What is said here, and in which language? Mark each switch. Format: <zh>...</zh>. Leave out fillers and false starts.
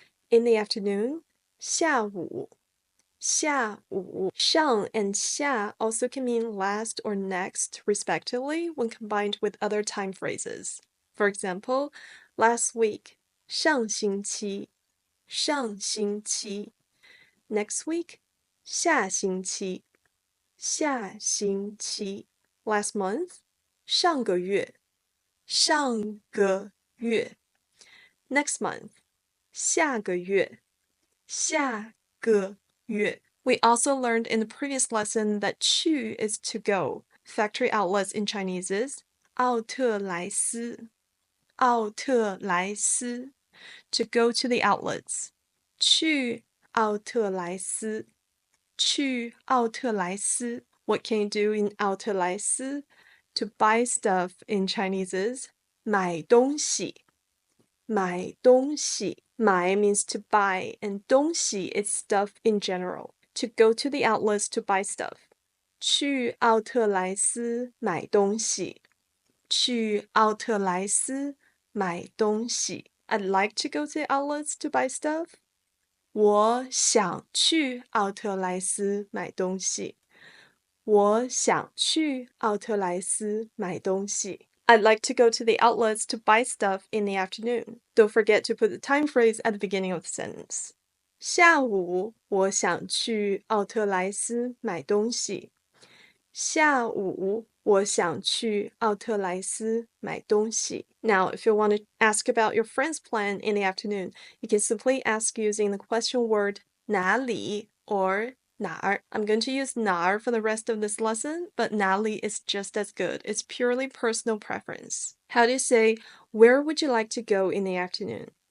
<en>In the afternoon,</en> <zh>下午,下午.</zh> <en>Shang and xia also can mean last or next, respectively, when combined with other time phrases. For example, last week,</en> <zh>上星期,上星期.</zh> <en>Next week,</en> <zh>下星期,下星期.</zh> <en>Last month,</en> <zh>上个月,上个月.</zh> <en>Next month,</en> <zh>下个月,下个月.</zh> <en>We also learned in the previous lesson that 去 is to go. Factory outlets in Chinese is</en> <zh>奥特莱斯,奥特莱斯.</zh> <en>To go to the outlets.</en> <zh>去奥特莱斯,去奥特莱斯.</zh> <en>What can you do in 奥特莱斯? To buy stuff in Chinese is</en> <zh>买东西,买东西.</zh> <en>买 means to buy, and 东西 is stuff in general. To go to the outlets to buy stuff.</en> <zh>去奥特莱斯买东西,去奥特莱斯买东西.</zh> <en>I'd like to go to the outlets to buy stuff.</en> <zh>我想去奥特莱斯买东西,我想去奥特莱斯买东西.</zh> <en>I'd like to go to the outlets to buy stuff in the afternoon. Don't forget to put the time phrase at the beginning of the sentence.</en> <zh>下午我想去奥特莱斯买东西。下午我想去奥特莱斯买东西。</zh> <en>Now, if you want to ask about your friend's plan in the afternoon, you can simply ask using the question word 哪里 or 哪儿. I'm going to use 哪儿 for the rest of this lesson, but 哪里 is just as good. It's purely personal preference. How do you say, where would you like to go in the afternoon?</en>